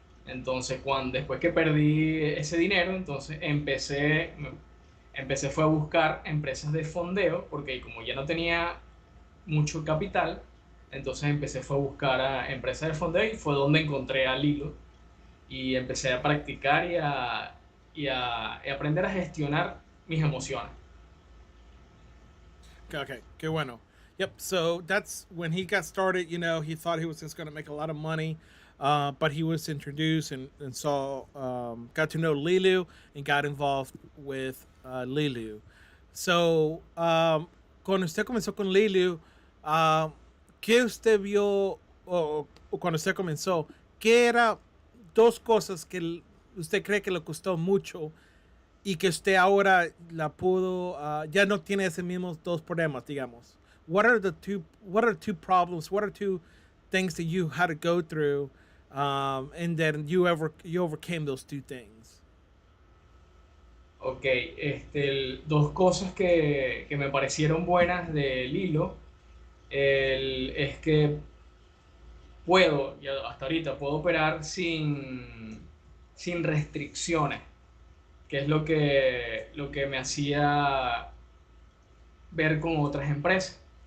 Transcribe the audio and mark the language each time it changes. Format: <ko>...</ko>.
<es>Entonces, después que perdí ese dinero, entonces empecé fue a buscar empresas de fondeo, porque como ya no tenía mucho capital, entonces empecé fue a buscar a empresas de fondeo y fue donde encontré a Lilo y empecé a practicar y aprender a gestionar mis emociones. Okay, qué bueno. Yep.</es> <en>So that's when he got started. You know, he thought he was just going to make a lot of money, but he was introduced and saw, got to know Leeloo and got involved with Leeloo.</en> <es>So, cuando usted comenzó con Leeloo, ¿qué usted vio o cuando usted comenzó? ¿Qué era dos cosas que usted cree que le costó mucho y que usted ahora la pudo ya no tiene ese mismos dos problemas, digamos?</es> <en>What are two problems, what are two things that you had to go through, and then you overcame those two things?</en> <es>Ok, dos cosas que me parecieron buenas del hilo es que puedo, ya hasta ahorita, puedo operar sin restricciones, que es lo que me hacía ver con otras empresas.</es>